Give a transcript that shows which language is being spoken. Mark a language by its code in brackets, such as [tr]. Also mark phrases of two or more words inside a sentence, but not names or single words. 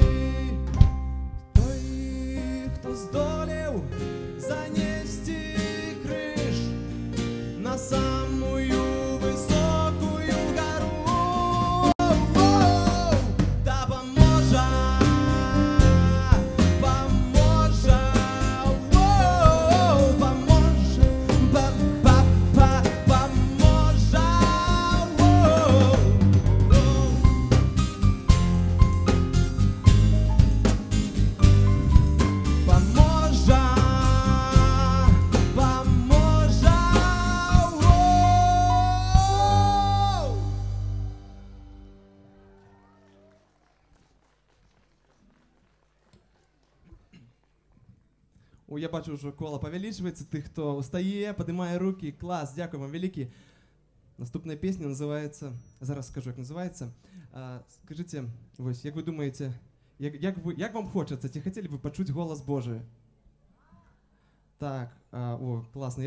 [be] Той, хто здолеў занесці крыж на самую высокую гору, дапаможа, паможа, паможа, паможа. Поможа, поможа. О, я бачу, вже кола павялічваецца. Тых, хто устае, падымае рукі. Клас, дзякуй вам вялікі. Наступная песня называецца, зараз скажу, як называецца. Скажыце, вось, як вы думаеце, як вам хочацца, ці хацелі бы пачуць голас Божий? Так, о, класна.